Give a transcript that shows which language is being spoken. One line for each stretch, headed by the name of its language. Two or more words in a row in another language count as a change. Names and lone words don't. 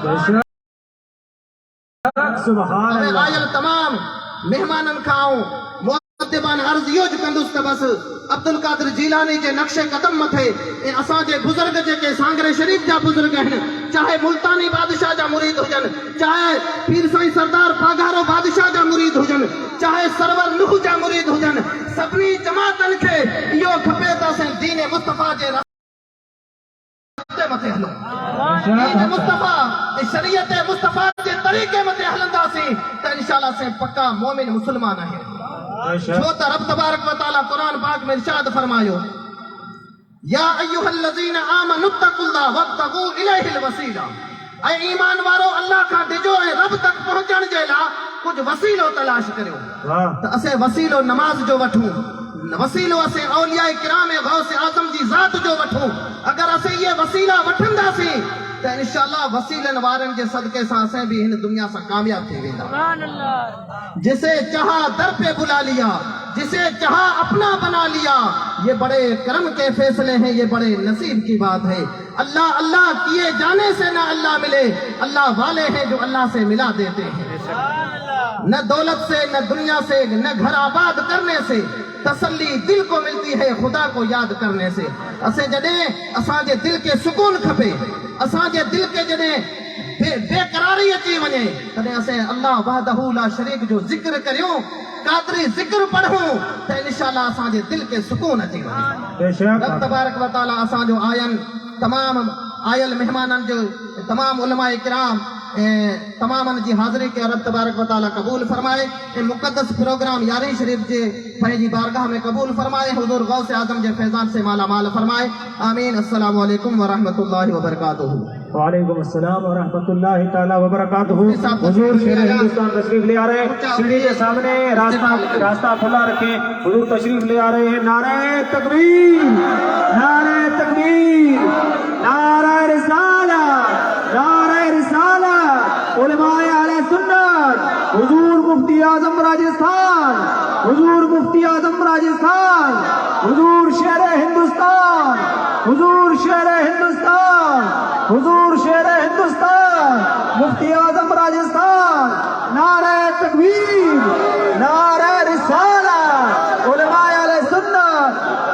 Sindhi: आयल तमाम मेहमाननि खां मुअद्दिबान अर्ज़ इहो ज कंदुसि त बस अब्दुल कादिर जीलानी जे नक्शे कदम मथे ऐं असांजे बुज़ुर्ग जेके सांगरे शरीफ जा बुज़ुर्ग आहिनि चाहे मुल्तानी बादशाह जा मुरीद हुजनि चाहे पीर साईं सरदार पाघारो बादशाह जा मुरीद हुजनि चाहे सरवर नूह जा मुरीद हुजनि सभिनी जमातनि खे इहो खपे त असां दीन मुस्तफ़ा जे रस्ते मथे हलूं दीन मुस्तफ़ा ऐं शरीयत मुस्तफ़ा जे तरीक़े मथे हलंदासीं त इंशाअल्लाह असां पक्का मोमिन मुस्लमान आहियूं छो त
Arabic: رب تبارك وتعالى
Sindhi: कुरान पाक में इरशाद फरमायो
Arabic: يا أيها الذين آمنوا اتقوا الله وابتغوا إليه الوسيلة
Sindhi: ऐं ईमान वारो अल्लाह खां डिजो ऐं रब तक पहुचण जे लाइ कुझु वसीलो तलाश करियो त असीं वसीलो नमाज जो वठूं वसीलो असीं औलिया किराम ऐं गौस आज़म जी ज़ात जो वठूं अगर असीं इहे वसीला वठंदासीं त इंशाअल्लाह वसीलनि वारनि जे सदके सां असीं बि हिन दुनिया सां कामयाब थी वेंदा
Hindi: जिसे चाहा दर पे बुला लिया जिसे चाहा अपना बना लिया ये बड़े करम के फैसले हैं ये बड़े नसीब की बात है अल्लाह अल्लाह किए जाने से ना अल्लाह मिले अल्लाह वाले हैं जो अल्लाह से मिला देते हैं न दौलत से न दुनिया से न घर आबाद करने से तसल्ली दिल को मिलती है खुदा को याद करने से
Sindhi: असें जॾहिं असांजे दिल के सुकून खपे असांजे दिल के जॾहिं बेकरारी अची वञे तॾहिं असें
Arabic: الله وحده لا شريك
Sindhi: जो ज़िक्र करियूं कादरी ज़िक्र पढ़ूं त इंशाअल्लाह असांजे दिल के सुकून अची वञे
Arabic: رب تبارك وتعالى
Sindhi: असांजो आयल मेहमाननि जो तमाम उलमाए किराम तमामनि जी हाज़िरी के
Arabic: رب تبارك وتعالى
Sindhi: क़बूल फरमाए ऐं मुक़द्दस प्रोग्राम यारी शरीफ जे पंहिंजी बारगाह में क़बूल फरमाए हुज़ूर गौस आज़म जे फैज़ान से माला माल फरमाए आमीन
Arabic: السلام عليكم ورحمة الله وبركاته وعليكم السلام ورحمة الله تعالى وبركاته
Hindi: हुजूर शेर हिंदुस्तान तशरीफ ले आ रहे हैं सीढ़ी के सामने रास्ता खुला रखें हुजूर तशरीफ ले आ रहे हैं नारे तकबीर नारे रिसाला उलमाए अहले सुन्नत हुजूर मुफ्ती आजम राजस्थान हुजूर मुफ्ती आजम राजस्थान हुजूर शेर हिंदुस्तान हुजूर शेर हिंदुस्तान हुजूर शेर हिंदुस्तान मुफ्ती आजम राजस्थान नारे तकबीर नारे रिसाला उलमाए अहले सुन्नत